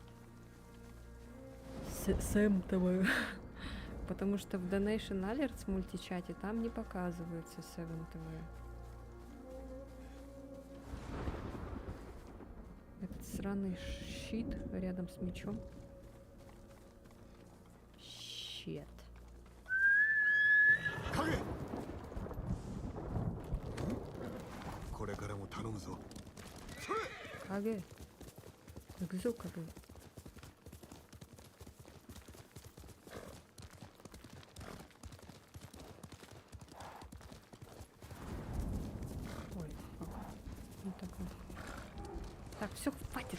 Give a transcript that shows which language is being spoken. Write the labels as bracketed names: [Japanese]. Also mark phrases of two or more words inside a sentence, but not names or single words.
[Russian] SamTV. Потому что в Donation Alerts мультичате там не показывается Seven TV. Этот сраный щит рядом с мечом. Щет. [Japanese] 影これからも頼むぞ [Russian] Каге. Гзу Каге. Ой, фак. Ну так вот. Так, все, хватит.